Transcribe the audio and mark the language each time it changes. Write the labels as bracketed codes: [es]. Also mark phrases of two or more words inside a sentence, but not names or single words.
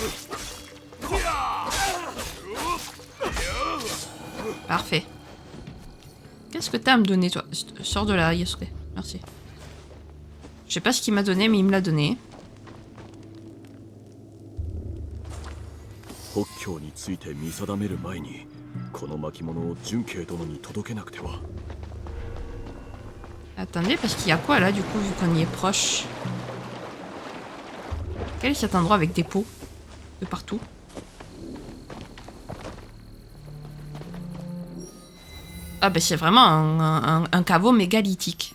[fr] Parfait. Qu'est-ce que t'as à me donner, toi? Sors de là, Yasuke. Merci. Je sais pas ce qu'il m'a donné, mais il me l'a donné. [ja] Hokkyo について見定める前にこの巻物を純慶殿に届けなくては。 [fr] Attendez, parce qu'il y a quoi là, du coup, vu qu'on y est proche? Quel est cet endroit avec des pots de partout? Ah bah c'est vraiment un caveau mégalithique.